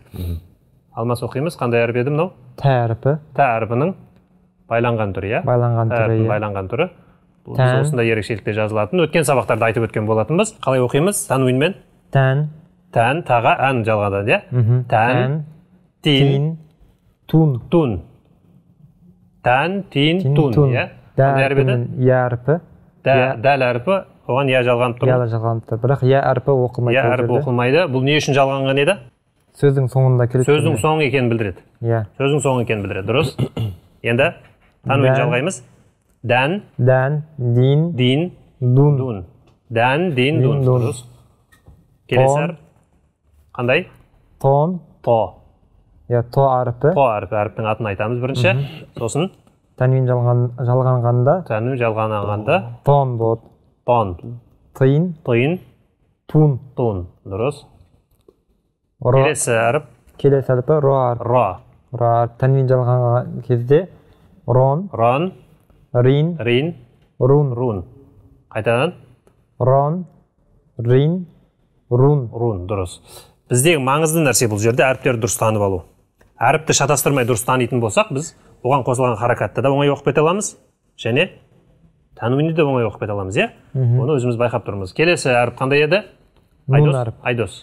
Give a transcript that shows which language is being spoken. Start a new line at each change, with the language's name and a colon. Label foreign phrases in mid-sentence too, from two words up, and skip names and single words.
Kazakh: Алмас оқимыз. Қандай әріп еді мынау? Тә әрпі. Тә әрпінің байланған түрі, иә? Байланған түрі, иә. Байланған түрі. Бұл Тән. осында ерекшелікте жазылатын. Өткен сабақтарда айтып өткен болатынбыз. Қалай оқимыз? Тануинмен. Тән. Тән, таға, ән жалғанады, иә? Тән, тин, Тин. Тун. тун. Тән, тин, тун, иә? Дә Қандай әріп еді? әрпінің я әрпі. Дәл әрпі, оған я жалғанып тұр. Я жалғанып тұр. Бірақ я әрпі оқылмайды. Я ол әрпі жерде. оқылмайды. Бұл не үшін жалғанған еді? Сөздің соңында келеді. Сөздің соңы екенін білдіреді. Иә. Сөздің соңы екенін білдіреді, дұрыс. Енді тануин Дән. жалғаймыз. Дән, Дән. Дин. дин, Дун. дун. Дән, дин, дун, дун. дұрыс. Келесі әріп. Қандай? Тон. То. Я то әрпі. То әрпі, әріптің атын айтамыз бірінші. Сосын Тәнуин жалғанғанда тәнуин жалғанғанда тон болады. тон, Тиын. тиын, Тун. тун, дұрыс. Ро. Келесі әріп Келесі әрпі ро әрпі. ро, Ро әрпі. Тәнуин жалғанған кезде рон. рон, Рин. рин, Рун. рун. Қайтадан Рон. Рин. Рун. рун, дұрыс. Біздегі маңызды нәрсе бұл жерде әріптерді дұрыс танып алу. Әріпті шатастырмай дұрыс танитын болсақ, біз оған қосылған харакатты да оңай оқып кете аламыз, және тануинді де оңай оқып кете аламыз, иә? Оны өзіміз байқап тұрмыз. Келесі әріп қандай еді? Нун әрпі. Айдос.